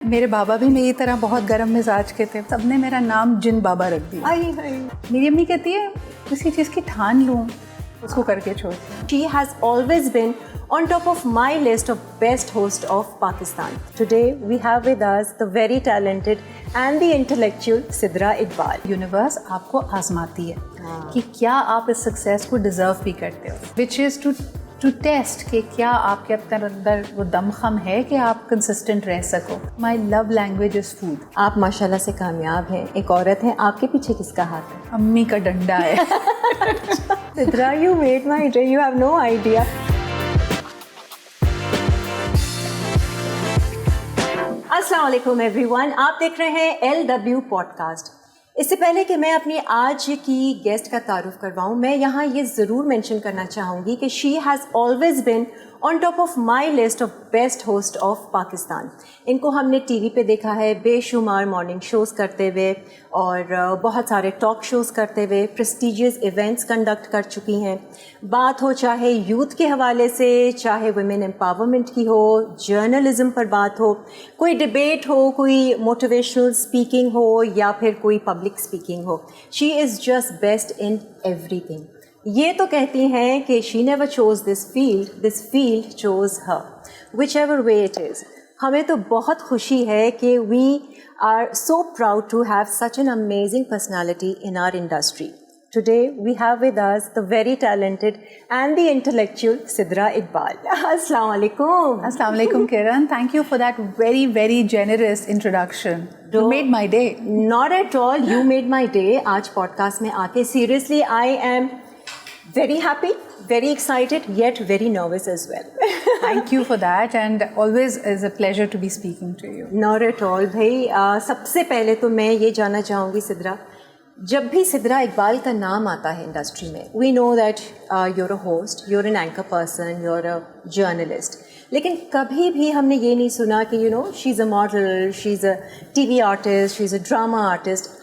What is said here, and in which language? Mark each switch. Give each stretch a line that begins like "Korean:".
Urdu: میرے بابا بھی میری طرح بہت گرم مزاج کے تھے, سب نے میرا نام جن بابا رکھ دیا. میری امی کہتی ہے کسی چیز کی ٹھان لوں اس کو کر کے چھوڑ.
English: She has always been on top of my list of best host of Pakistan. Today we have with us the very talented and the intellectual Sidra Iqbal.
Urdu: Universe آپ کو آزماتی ہے کہ کیا آپ اس سکسیس کو ڈیزرو بھی کرتے ہو,
English: which is to test
Urdu: کہ کیا آپ کے اندر وہ دم خم ہے کہ آپ کنسسٹنٹ رہ سکو.
English: My love language is food.
Urdu: آپ ماشاءاللہ سے کامیاب ہیں, ایک عورت ہیں, آپ کے پیچھے کس کا ہاتھ ہے؟ امی کا ڈنڈا ہے.
English: Sidra, you made my day, you have no idea.
Urdu: السلام علیکم
English: everyone,
Urdu: آپ دیکھ رہے ہیں LW پوڈکاسٹ. اس سے پہلے کہ میں اپنی آج کی گیسٹ کا تعارف کرواؤں, میں یہاں یہ ضرور مینشن کرنا چاہوں گی کہ
English: She has always been on top of my list of best host of Pakistan.
Urdu: ان کو ہم نے ٹی وی پہ دیکھا ہے بے شمار مارننگ شوز کرتے ہوئے اور بہت سارے ٹاک شوز کرتے ہوئے, پریسٹیجیس ایونٹس کنڈکٹ کر چکی ہیں. بات ہو چاہے یوتھ کے حوالے سے, چاہے ویمن امپاورمنٹ کی ہو, جرنلزم پر بات ہو, کوئی ڈبیٹ ہو, کوئی موٹیویشنل اسپیکنگ ہو یا پھر کوئی public speaking ہو,
English: She is just best in everything.
Urdu: یہ تو کہتی ہیں کہ
English: She never chose this field chose her, whichever way it is.
Urdu: ہمیں تو بہت خوشی ہے کہ
English: We are so proud to have such an amazing personality in our industry. Today we have with us the very talented and the intellectual Sidra Iqbal.
Arabic: Assalamu alaikum.
English: Assalamu alaikum Kiran, thank you for that very very generous introduction. You made my day. Not at all, you made my day.
Urdu: آج podcast میں آ کے
English: seriously I am very happy, very excited, yet very nervous as well. Thank you for that, and always is a pleasure to be speaking to you. Not at all بھائی.
Urdu: سب سے پہلے تو میں یہ جاننا چاہوں گی سدرا, جب بھی سدرا اقبال کا نام آتا ہے انڈسٹری میں,
English: we know that you're a host, you're an anchor person, you're a journalist,
Urdu: لیکن کبھی بھی ہم نے یہ نہیں سنا کہ
English: You know she is a model, she is a T V artist, she is a drama artist.